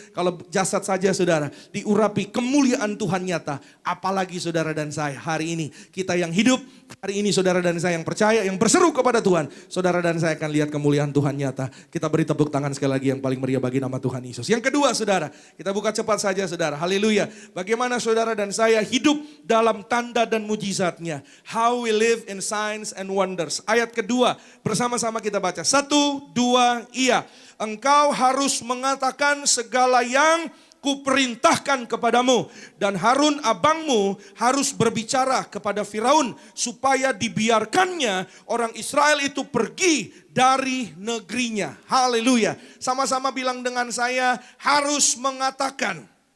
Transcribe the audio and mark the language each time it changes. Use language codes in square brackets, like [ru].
[id] Kalau jasad saja saudara diurapi kemuliaan Tuhan nyata, apalagi saudara dan saya hari ini, kita yang hidup hari ini saudara dan saya yang percaya, yang berseru kepada Tuhan, saudara dan saya akan lihat kemuliaan Tuhan nyata. Kita beri tepuk tangan sekali lagi yang paling meriah bagi nama Tuhan Yesus. Yang kedua saudara, kita buka cepat saja saudara. Haleluya. Bagaimana saudara dan saya hidup dalam tanda dan mujizatnya. [en] How we live in signs and wonders. [id] Ayat kedua bersama-sama kita baca. 1, 2, iya. Engkau harus mengatakan segala yang kuperintahkan kepadamu. Dan Harun abangmu harus berbicara kepada Firaun supaya dibiarkannya orang Israel itu pergi dari negerinya. Haleluya. Sama-sama bilang dengan saya, harus mengatakan.